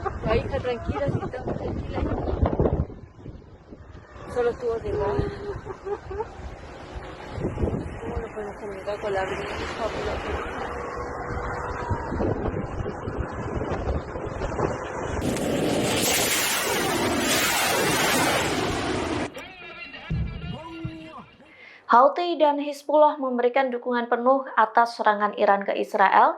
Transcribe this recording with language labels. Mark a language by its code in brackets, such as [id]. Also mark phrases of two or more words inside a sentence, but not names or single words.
[es] hija tranquila, si estamos tranquilas. Solo estuvo cerrada. ¿Cómo nos podemos comunicar con la brisa por la [id] Houthi dan Hizbullah memberikan dukungan penuh atas serangan Iran ke Israel.